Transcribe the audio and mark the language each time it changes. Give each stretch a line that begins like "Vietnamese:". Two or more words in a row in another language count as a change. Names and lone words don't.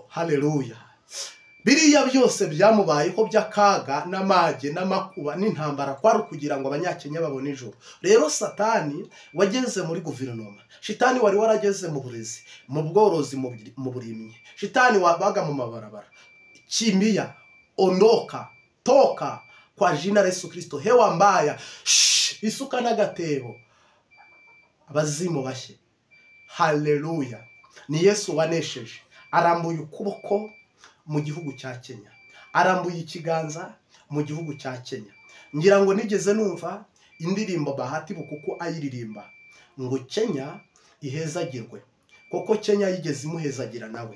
Kinyarwanda: Haleluya. Biriya byose byamubayeho by'akaga n'amage n'amakuba n'intambara kwari kugira ngo abanyakenya babone ijuru. Rero Satani wageze muri guverinoma, Shitani wari warageze mu burezi, mu bworozi, mu burimyi, Shitani wabaga mu mabarabara,
Swahili: Kimia, ondoka, toka kwa jina la Yesu Kristo. Hewa mbaya,
Kinyarwanda: isuka n'agatebo, abazimu bashye. Haleluya. Ni Yesu wanesheje, arambuye ukuboko mu gihugu cya Kenya, arambuye ikiganza mu gihugu cya Kenya. Ngira ngo nigeze numva indirimbo Bahati Bukuku ayiririmba ngo Kenya ihezagirwe, koko Kenya yigeze imuhezagira nawe.